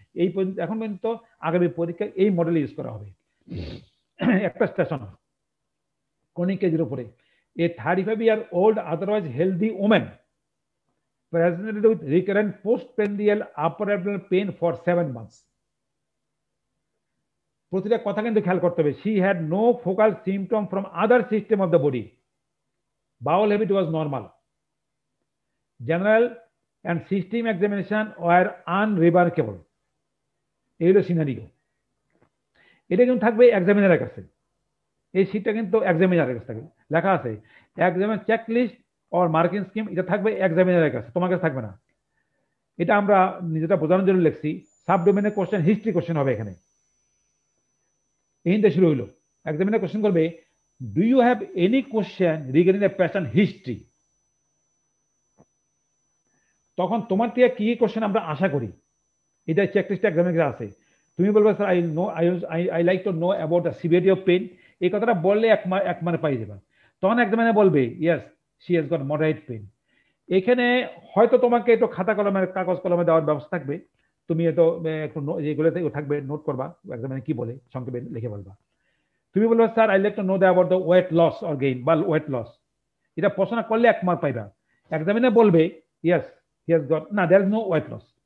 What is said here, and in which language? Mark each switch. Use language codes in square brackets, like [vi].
[bn] এই এখন পর্যন্ত আগামী পরীক্ষায় এই মডেল ইউজ করা হবে। একটা স্টেশন ক্রনিক কেজের উপরে, [en] A 35 year old otherwise healthy woman presented with recurrent postprandial upper abdominal pain for 7 months. [bn] প্রতিটা কথা কিন্তু খেয়াল করতে হবে। [en] She had no focal symptom from other system of the body. Bowel habit was normal. General and system examination were unremarkable. [bn] এই হলো scenario. এটা কিন্তু থাকবে এক্সামিনারের কাছে, এই শীটটা কিন্তু এক্সামিনারের কাছে থাকবে, লেখা আছে examiner checklist or marking scheme, এটা থাকবে এক্সামিনারের কাছে, তোমার কাছে থাকবে না। এটা আমরা নিজেটা বোঝানোর জন্য লিখছি। সাবডোমেনের কোশ্চেন হিস্ট্রি কোশ্চেন হবে এখানে। এখানে শুরু হইলো, এক্সামিনার কোশ্চেন করবে, [en] Do you have any question regarding the pattern history. [bn] তখন তোমার থেকে কি কোশ্চেন আমরা আশা করি, এটা চেকলিস্ট এক্সামিনারে আছে। তুমি বলবে sir [en] I like to know about the severity of pain, [bn] এই কথাটা বললে এক মানে পাই যাবে। তখন এক্সামিনার বলবে [en] Yes she has got moderate pain. [bn] এখানে হয়তো তোমাকে একটু খাতা কলমের কাগজ কলমে দেওয়ার ব্যবস্থা থাকবে, তুমি একটু যেগুলোতে থাকবে নোট করবা, এক্সামিনে কি বলে সংক্ষেপে লিখে বলবা। তুমি বলবে sir [en] I like to know about the weight loss or gain বা weight loss, [bn] এটা প্রশ্ন করলে 1 মার্ক পাইবা। এক্সামিনার বলবে [en] Yes he has got, না there is no weight loss.